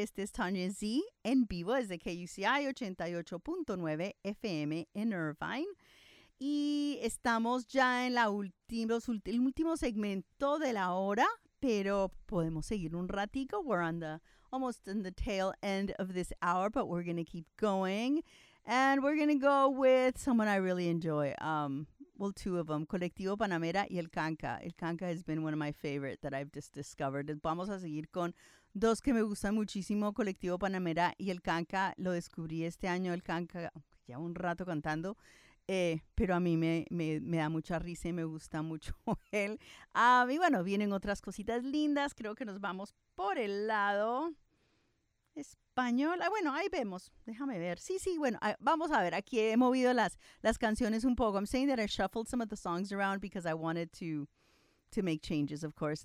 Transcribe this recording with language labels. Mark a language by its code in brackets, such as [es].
[es] Este es Tanya Z en vivo desde KUCI 88.9 FM en Irvine. Y estamos ya en el último segmento de la hora, pero podemos seguir un ratico. [en] We're on the almost in the tail end of this hour, but we're going to keep going. And we're going to go with someone I really enjoy. Well, two of them, Colectivo Panamera y El Canca. El Canca has been one of my favorite that I've just discovered. [es] Vamos a seguir con dos que me gustan muchísimo, Colectivo Panamera y El Canca. Lo descubrí este año, El Canca, ya un rato cantando. Pero a mí me da mucha risa y me gusta mucho él. Y bueno, vienen otras cositas lindas. Creo que nos vamos por el lado español. Bueno, ahí vemos. Déjame ver. Sí, bueno, vamos a ver. Aquí he movido las canciones un poco. [en] I'm saying that I shuffled some of the songs around because I wanted to make changes, of course.